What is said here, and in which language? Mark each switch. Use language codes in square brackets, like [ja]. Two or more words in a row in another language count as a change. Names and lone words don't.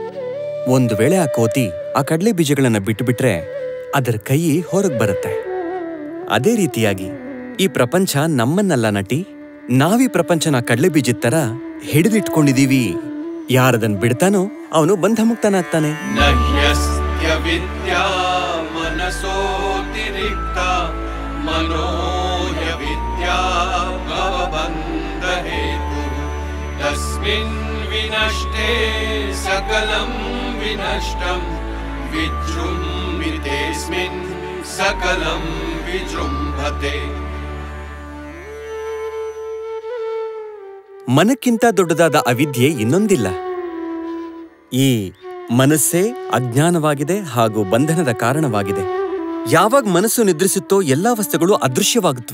[kn] ಒಂದು ವೇಳೆ ಆ ಕೋತಿ ಆ ಕಡ್ಲೆ ಬೀಜಗಳನ್ನ ಬಿಟ್ಟುಬಿಟ್ರೆ ಅದರ ಕೈ ಹೊರಗ್ ಬರುತ್ತೆ. ಅದೇ ರೀತಿಯಾಗಿ ಈ ಪ್ರಪಂಚ ನಮ್ಮನ್ನಲ್ಲ ನಟಿ, ನಾವೀ ಪ್ರಪಂಚನ ಕಡ್ಲೆ ಬೀಜದ ತರ ಹಿಡಿದಿಟ್ಕೊಂಡಿದೀವಿ. ಯಾರದನ್ ಬಿಡ್ತಾನೋ ಅವನು ಬಂಧಮುಕ್ತನಾಗ್ತಾನೆ. [sa] ನಹ್ಯಸ್ತ್ಯ ವಿದ್ಯಾ ಮನಸೋತಿರಿಕ್ತ ಮನೋಹ್ಯ ವಿದ್ಯಾ ಭವಬಂಧ ಹೇತು ತಸ್ಮಿನ್ ವಿನಷ್ಟೇ ಸಕಲಂ ವಿನಷ್ಟಂ ವಿಜೃಂಭಿತೇಸ್ಮಿನ್ ಸಕಲಂ ವಿಜೃಂಭತೆ. [kn] ಮನಕ್ಕಿಂತ ದೊಡ್ಡದಾದ ಅವಿದ್ಯೆ ಇನ್ನೊಂದಿಲ್ಲ. ಈ ಮನಸ್ಸೇ ಅಜ್ಞಾನವಾಗಿದೆ ಹಾಗೂ ಬಂಧನದ ಕಾರಣವಾಗಿದೆ. ಯಾವಾಗ ಮನಸ್ಸು ನಿದ್ರಿಸುತ್ತೋ ಎಲ್ಲಾ ವಸ್ತುಗಳು ಅದೃಶ್ಯವಾಗುತ್ತವೆ.